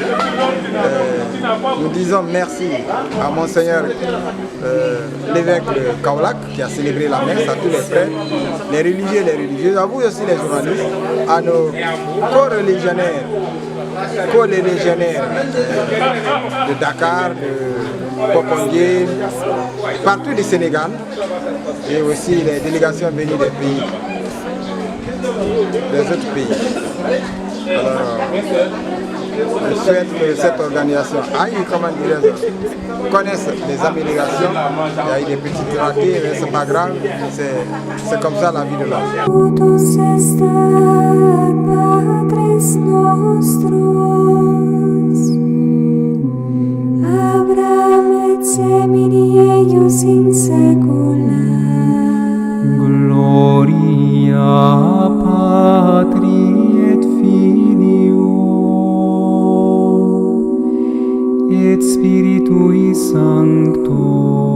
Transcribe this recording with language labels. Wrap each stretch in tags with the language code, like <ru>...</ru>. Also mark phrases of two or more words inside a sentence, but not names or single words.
<fr>Nous disons merci à Monseigneur l'évêque de Kaolack qui a célébré la messe, à tous les frères, les religieux, à vous aussi les journalistes, à nos co-religionnaires, de Dakar, de Popongué, partout du Sénégal, et aussi les délégations venues des pays, des autres pays. Alors, je souhaite que cette organisation aille, comment dirais-je, connaisse les améliorations. Il y a eu des petites ratés, mais c'est pas grave, c'est comme ça la vie de l'homme.</fr> <la>Totus est Patris nostros, Abraham et semini eius in saecula. Gloria Patri et Filio et Spiritui Sancto.</la>